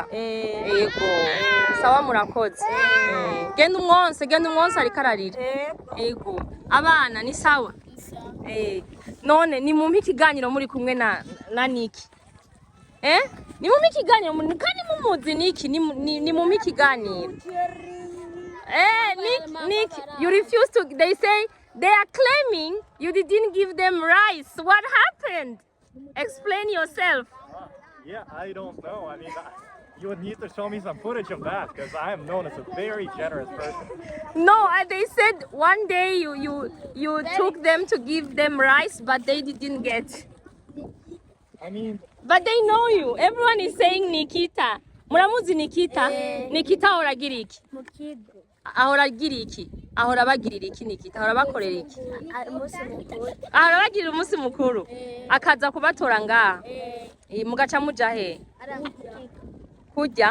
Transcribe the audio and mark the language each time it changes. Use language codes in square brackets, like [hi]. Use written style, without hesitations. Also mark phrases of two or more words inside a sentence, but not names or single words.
[rn] Yego. Sawa murakoze. Genda umwonse ariko ararira. Yego. Abana ni sawa? None ni mumpe ikiganiro muri kumwe na Niki. Ni mumpe ikiganiro kandi mumuzi Niki ni mumpe ikiganiro. [en] Nick, you refuse to. They say they are claiming you didn't give them rice. What happened? Explain yourself. Yeah, I don't know. I mean, you would need to show me some footage of that because I am known as a very generous person. No, they said one day you took them to give them rice, but they didn't get. I mean, but they know you. Everyone is saying Nikita. Muramuzi Nikita? [rn] Nikita ahora agira iki? Ahora agira iki? Ahora bagirira iki Nikita? Ahora bakorera iki? Ahora bagirira umunsi mukuru. Akaza kubatora ngaha. Mugaca muja he? Kujya?